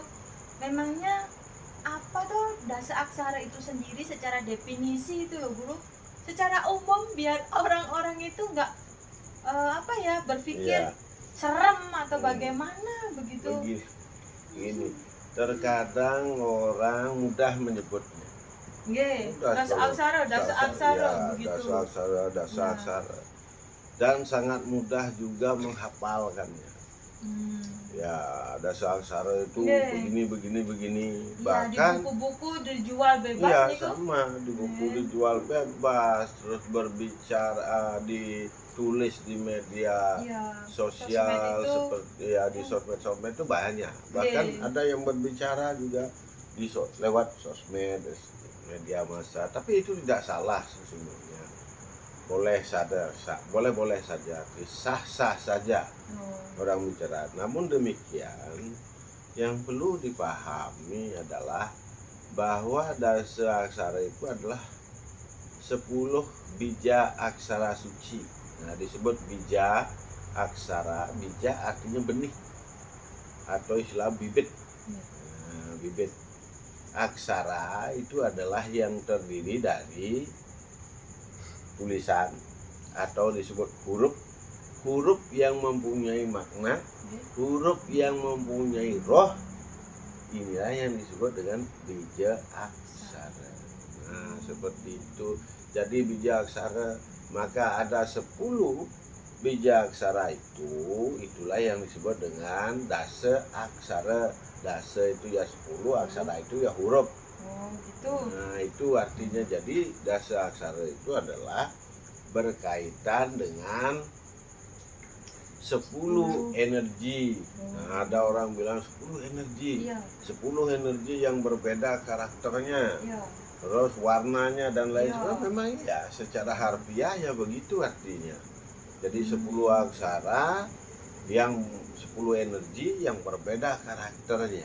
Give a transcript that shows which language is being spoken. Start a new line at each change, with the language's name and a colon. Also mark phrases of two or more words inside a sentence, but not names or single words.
Indonesian: Memangnya apa tuh dasar aksara itu sendiri secara definisi itu loh guru, secara umum biar orang-orang itu nggak berpikir serem atau bagaimana begitu? Begini, terkadang orang mudah menyebutnya. Nggih, Mudah dasa kalau aksara ya, begitu. dasa Ya. aksara. Dan sangat mudah juga menghafalkannya. Ya, dasa aksara itu Nggih. begini. Iya, di Bahkan buku-buku dijual bebas iya niku. sama di buku Nggih. dijual bebas, terus berbicara ditulis di media Iya, sosmed sosial itu seperti ya di sosmed itu banyak. Bahkan nggih. ada yang berbicara juga lewat sosmed media massa. Tapi itu tidak salah sesungguhnya. Boleh saja, sah saja Oh. orang bicara. Namun demikian, yang perlu dipahami adalah bahwa dasa aksara itu adalah 10 bija aksara suci. Nah, disebut bija aksara. Bija artinya benih atau istilah bibit. Nah, bibit aksara itu adalah yang terdiri dari tulisan atau disebut huruf yang mempunyai makna, huruf yang mempunyai roh. Inilah yang disebut dengan bija aksara. Nah, seperti itu. Jadi bija aksara, maka ada 10 bija aksara itulah yang disebut dengan dasa aksara. Dasa itu ya 10, aksara itu ya huruf. Oh, gitu. Nah, itu artinya jadi dasa aksara itu adalah berkaitan dengan 10 energi. Nah, ada orang bilang 10 energi. Iya. 10 energi yang berbeda karakternya. Iya. Terus warnanya dan lain Iya. sebagainya. Memang ya secara harfiah ya begitu artinya. Jadi 10 aksara yang 10 energi yang berbeda karakternya.